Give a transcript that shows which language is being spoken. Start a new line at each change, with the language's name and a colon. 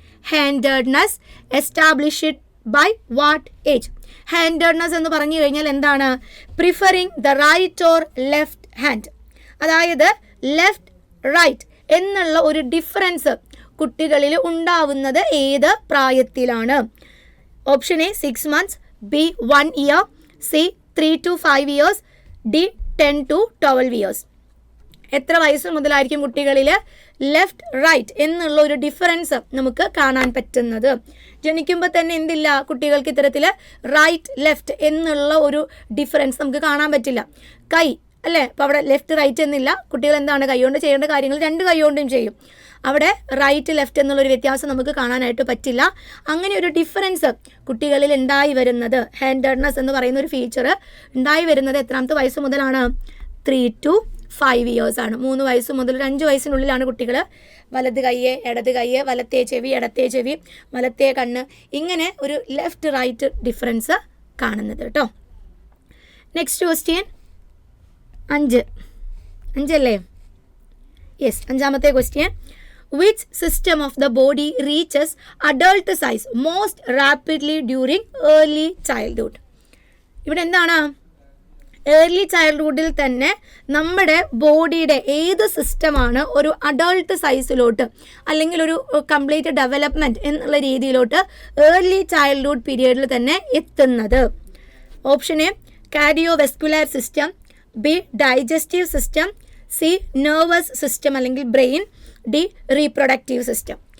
English: Handedness established by what age?
Malayalam: Handedness എന്ന് പറഞ്ഞു കഴിഞ്ഞാൽ എന്താണ്?
English: Preferring the right or left hand.
Malayalam: അതായത് ലെഫ്റ്റ് റൈറ്റ് എന്നുള്ള ഒരു ഡിഫറൻസ് കുട്ടികളിൽ ഉണ്ടാവുന്നത് ഏത് പ്രായത്തിലാണ്?
English: Option A 6 months, B 1 year, C 3 to 5 years, D 10 to 12 years.
Malayalam: എത്ര വയസ്സ് മുതലായിരിക്കും കുട്ടികളിൽ ലെഫ്റ്റ് റൈറ്റ് എന്നുള്ള ഒരു ഡിഫറൻസ് നമുക്ക് കാണാൻ പറ്റുന്നത്? ജനിക്കുമ്പോൾ തന്നെ എന്തില്ല? കുട്ടികൾക്ക് ഇത്തരത്തിൽ റൈറ്റ് ലെഫ്റ്റ് എന്നുള്ള ഒരു ഡിഫറൻസ് നമുക്ക് കാണാൻ പറ്റില്ല. കൈ അല്ലേ, അപ്പോൾ അവിടെ ലെഫ്റ്റ് റൈറ്റ് എന്നില്ല. കുട്ടികൾ എന്താണ്? കൈകൊണ്ട് ചെയ്യേണ്ട കാര്യങ്ങൾ 2 കൈകൊണ്ടും ചെയ്യും. അവിടെ റൈറ്റ് ലെഫ്റ്റ് എന്നുള്ളൊരു വ്യത്യാസം നമുക്ക് കാണാനായിട്ട് പറ്റില്ല. അങ്ങനെ ഒരു ഡിഫറൻസ് കുട്ടികളിൽ ഉണ്ടായി വരുന്നത്, ഹാൻഡഡ്നെസ് എന്ന് പറയുന്ന ഒരു ഫീച്ചർ ഉണ്ടായി വരുന്നത് എത്രാമത്തെ വയസ്സ് മുതലാണ്?
English: 3 to 5 years
Malayalam: ആണ്. 3 വയസ്സ് മുതൽ 5 വയസ്സിനുള്ളിലാണ് കുട്ടികൾ വലത് കയ്യ്, ഇടത് കയ്യ്, വലത്തേ ചെവി, ഇടത്തേ ചെവി, വലത്തേ കണ്ണ്, ഇങ്ങനെ ഒരു ലെഫ്റ്റ് റൈറ്റ് ഡിഫറൻസ് കാണുന്നത് കേട്ടോ. നെക്സ്റ്റ് ക്വസ്റ്റ്യൻ 5 അല്ലേ? Yes, 5ാമത്തെ question.
English: Which system of the body reaches adult size most rapidly during early childhood?
Malayalam: ഇവിടെ എന്താണ്? ഏർലി ചൈൽഡ്ഹുഡിൽ തന്നെ നമ്മുടെ ബോഡിയുടെ ഏത് സിസ്റ്റമാണ് ഒരു അഡൾട്ട് സൈസിലോട്ട് അല്ലെങ്കിൽ ഒരു കംപ്ലീറ്റ് ഡെവലപ്മെൻറ്റ് എന്നുള്ള രീതിയിലോട്ട് ഏർലി ചൈൽഡ്ഹുഡ് പീരിയഡിൽ തന്നെ എത്തുന്നത്?
English: Option A cardiovascular system, B digestive system, C nervous system അല്ലെങ്കിൽ brain, D reproductive system.